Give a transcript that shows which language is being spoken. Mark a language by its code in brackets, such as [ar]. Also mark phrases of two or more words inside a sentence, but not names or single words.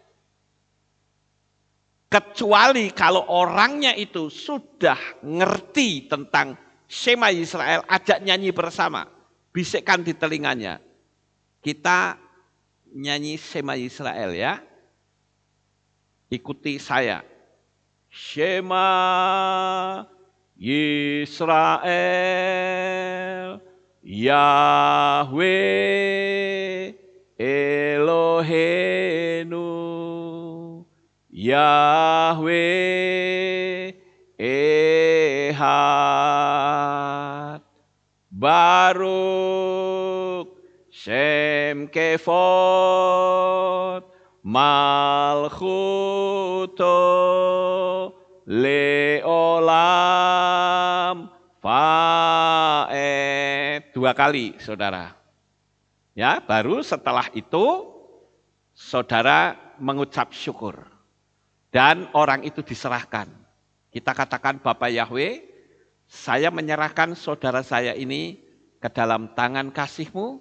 [id] Kecuali kalau orangnya itu sudah ngerti tentang Shema Yisrael, ajak nyanyi bersama. Bisikkan di telinganya. Kita nyanyi Shema Yisrael ya. Ikuti saya. [he] שמע ישראל, יהוה אלוהינו, יהוה אחד, ברוך שם כבוד, מלכותו לעולם ועד. [id] Dua kali saudara. Ya, baru setelah itu saudara mengucap syukur. Dan orang itu diserahkan. Kita katakan, Bapak Yahweh, saya menyerahkan saudara saya ini ke dalam tangan kasih-Mu.